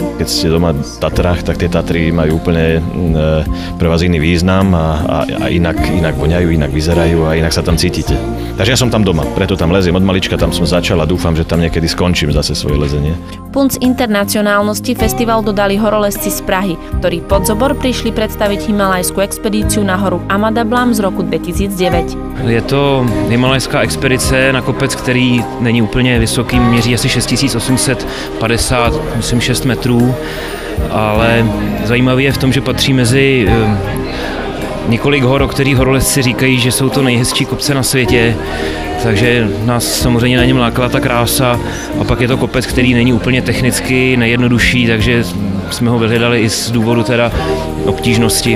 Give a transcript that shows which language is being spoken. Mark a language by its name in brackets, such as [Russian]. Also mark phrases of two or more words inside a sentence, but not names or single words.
[Slovak] Keď ste doma v Tatrách, tak tie Tatry majú úplne pre vás iný význam a inak voňajú, inak vyzerajú a inak sa tam cítite. Takže ja som tam doma, preto tam leziem od malička, tam som začal a dúfam, že tam niekedy skončím zase svoje lezenie. Punc internacionálnosti festival dodali horolezci z Prahy, ktorí pod zobor prišli predstaviť himalajskú expedíciu na horu Amadablam z roku 2009. [Czech] Je to himalajská expedice na kopec, který není úplně vysoký, měří asi 6850, myslím 6 metrů, ale zajímavé je v tom, že patří mezi několik hor, o kterých horolezci říkají, že jsou to nejhezčí kopce na světě, takže nás samozřejmě na něm lákala ta krása a pak je to kopec, který není úplně technicky nejjednodušší, takže jsme ho vyhledali i z důvodu teda obtížnosti.